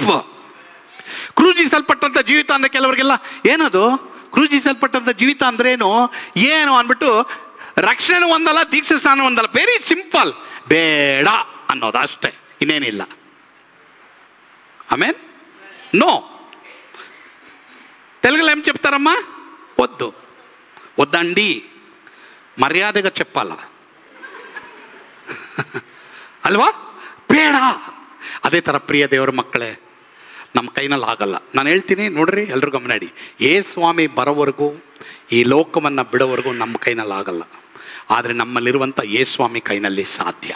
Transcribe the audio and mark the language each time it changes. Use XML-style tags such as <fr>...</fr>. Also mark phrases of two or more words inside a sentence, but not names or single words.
<kn>ಕ್ರೂಜಿಸಲ್ಪಟ್ಟಂಥ ಜೀವಿತ ಅಂದರೆ ಕೆಲವರಿಗೆಲ್ಲ ಏನದು ಕ್ರೂಜಿಸಲ್ಪಟ್ಟಂಥ ಜೀವಿತ ಅಂದ್ರೇನು ಏನು ಅಂದ್ಬಿಟ್ಟು, ರಕ್ಷಣೆ ಒಂದಲ್ಲ, ದೀಕ್ಷಾ ಸ್ನಾನ ಒಂದಲ್ಲ,</kn> <en>very simple,</en> <kn>ಬೇಡ ಅನ್ನೋದು ಅಷ್ಟೇ, ಇನ್ನೇನಿಲ್ಲ.</kn> <en>Amen? No,</en> <te>బైబిల్ ఏం చెప్తారమ్మా? వద్దు. వద్దండి, మర్యాదగా చెప్పాల</te> <kn>ಅಲ್ವಾ? ಬೇಡ. ಅದೇ ಥರ ಪ್ರಿಯ ದೇವರ ಮಕ್ಕಳೇ, ನಮ್ಮ ಕೈನಲ್ಲಿ ಆಗಲ್ಲ. ನಾನು ಹೇಳ್ತೀನಿ ನೋಡ್ರಿ, ಎಲ್ಲರೂ ಗಮನ ಇಡಿ. ಸ್ವಾಮಿ ಬರೋವರೆಗೂ, ಈ ಲೋಕವನ್ನು ಬಿಡೋವರೆಗೂ ನಮ್ಮ ಕೈನಲ್ಲಿ ಆಗಲ್ಲ. ಆದರೆ ನಮ್ಮಲ್ಲಿರುವಂಥ ಸ್ವಾಮಿ ಕೈನಲ್ಲಿ ಸಾಧ್ಯ.</kn>